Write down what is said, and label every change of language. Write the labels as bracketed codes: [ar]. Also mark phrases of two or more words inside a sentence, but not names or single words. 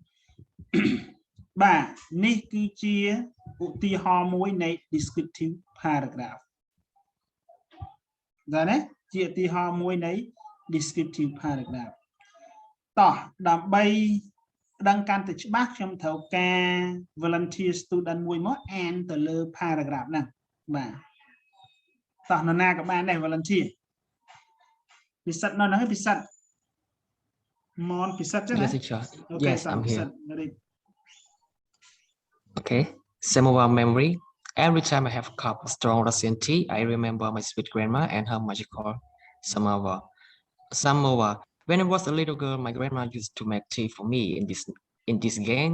[km] បាទនេះគឺជាឧទាហរណ៍មួយនៃ [en] descriptive paragraph [km] ដែរណាជាឧទាហរណ៍មួយនៃ [en] descriptive paragraph [km] តោះដើម្បីដឹងកាន់តែច្បាស់ខ្ញុំត្រូវការ [en] volunteer student [km] មួយមកអានទៅលើ paragraph ហ្នឹងបាទតោះនរណាក៏បានដែរ volunteer ពិសិដ្ឋនៅហ្នឹងពិសិដ្ឋមកពិសិដ្ឋចឹងណា [en] Yes I'm here Okay Samovar memory every time I have a cup of strong Russian tea I remember my sweet grandma and her magical samovar When I was a little girl, my grandma used to make tea for me in this game.